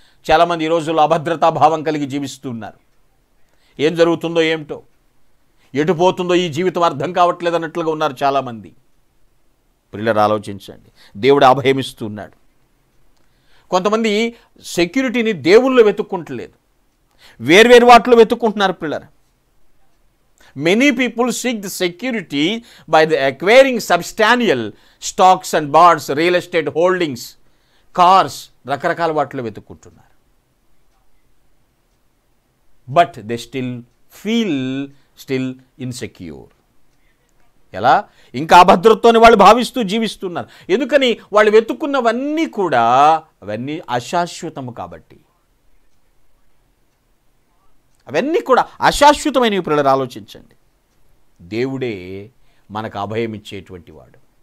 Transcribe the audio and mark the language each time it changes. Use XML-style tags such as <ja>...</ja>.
<te>చాలామంది ఈ రోజుల్లో అభద్రతా భావం కలిగి జీవిస్తున్నారు. ఏం జరుగుతుందో ఏమిటో, ఎటు పోతుందో ఈ జీవితం అర్థం కావట్లేదు అన్నట్లుగా ఉన్నారు చాలామంది. పిల్లలు ఆలోచించండి, దేవుడు అభయం ఇస్తున్నాడు. కొంతమంది సెక్యూరిటీని దేవుళ్ళు వెతుక్కుంటలేదు, వేర్వేరు వాటిలో వెతుక్కుంటున్నారు పిల్లలు.</te> <en>Many people seek the security by the acquiring substantial stocks and bonds, real estate holdings, cars,</en> <te>రకరకాల వాటిలో వెతుక్కుంటున్నారు.</te> <en>But they feel still insecure.</en> <te>ఎలా? ఇంకా అభద్రతతోనే వాళ్ళు భావిస్తూ జీవిస్తున్నారు. ఎందుకని? వాళ్ళు వెతుక్కున్నవన్నీ కూడా అవన్నీ అశాశ్వతము కాబట్టి. అవన్నీ కూడా అశాశ్వతమైనవి. పిల్లలు ఆలోచించండి, దేవుడే మనకు అభయం ఇచ్చేటువంటి వాడు.</te>